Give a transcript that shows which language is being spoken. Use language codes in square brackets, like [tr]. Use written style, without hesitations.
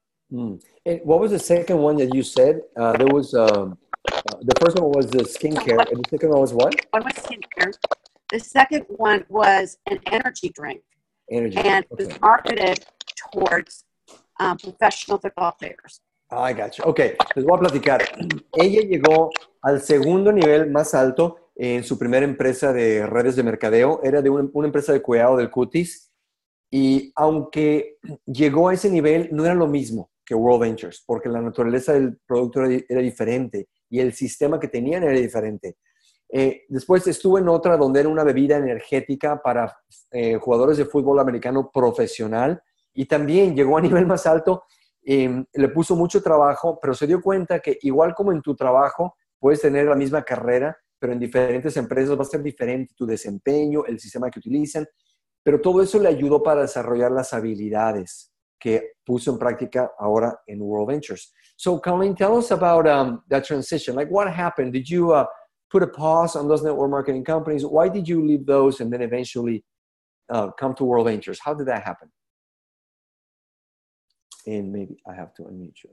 [en] And what was the second one that you said? There was the first one was the skincare, and the second one was what? One was skincare. The second one was an energy drink. And it was marketed towards professional football players. I gotcha. [es] Ok, les voy a platicar. Ella llegó al segundo nivel más alto en su primera empresa de redes de mercadeo. Era de una empresa de cuidado del cutis. Y aunque llegó a ese nivel, no era lo mismo que Worldventures, porque la naturaleza del producto era diferente y el sistema que tenían era diferente. Después estuve en otra donde era una bebida energética para jugadores de fútbol americano profesional y también llegó a nivel más alto. Le puso mucho trabajo, pero se dio cuenta que igual como en tu trabajo puedes tener la misma carrera, pero en diferentes empresas va a ser diferente tu desempeño, el sistema que utilizan, pero todo eso le ayudó para desarrollar las habilidades que puso en práctica ahora en Worldventures. [en] So, Colleen, tell us about that transition. Like, what happened? Did you put a pause on those network marketing companies? Why did you leave those and then eventually come to Worldventures? How did that happen? And maybe I have to unmute you.